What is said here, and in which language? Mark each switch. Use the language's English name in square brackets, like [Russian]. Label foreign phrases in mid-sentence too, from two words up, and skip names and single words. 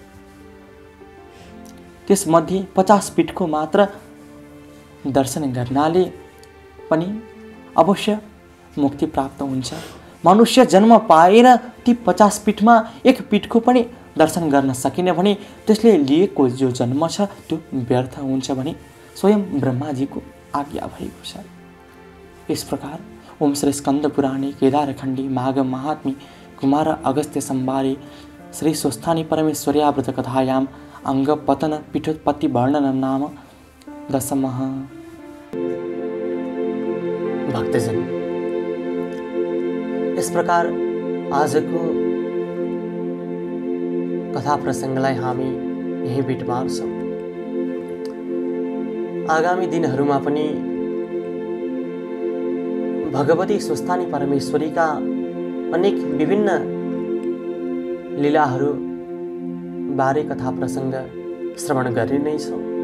[Nepali] त्यसमध्ये 50 पीठको मात्र दर्शन गर्नाले पनि अवश्य मुक्ति प्राप्त हुन्छ। मनुष्य जन्म पाएर ती 50 पीठमा एक पीठको पनि दर्शन गर्न सकिन भने त्यसले लिएको जो जन्म छ त्यो व्यर्थ हुन्छ भने स्वयं ब्रह्माजीको आज्ञा भएको छ। [Hindi] इस प्रकार [Sanskrit] ओम श्री स्कंद पुराणे केदारखंडी माघ महात्म्य कुमार अगस्त्य संवारे श्री स्वस्थानी परमेश्वर्याव्रत कथायाम अंग पतन पीठोत्पत्ति वर्णनम नाम 10। [Nepali] भक्तजन, [Hindi] इस प्रकार [Nepali] आजको कथा प्रसङ्गलाई हामी यही बिट मार्छौँ। आगामी दिनहरूमा पनि भगवती स्वस्थानी परमेश्वरीका अनेक विभिन्न लीलाहरू बारे कथा प्रसङ्ग श्रवण गर्ने नै छौँ।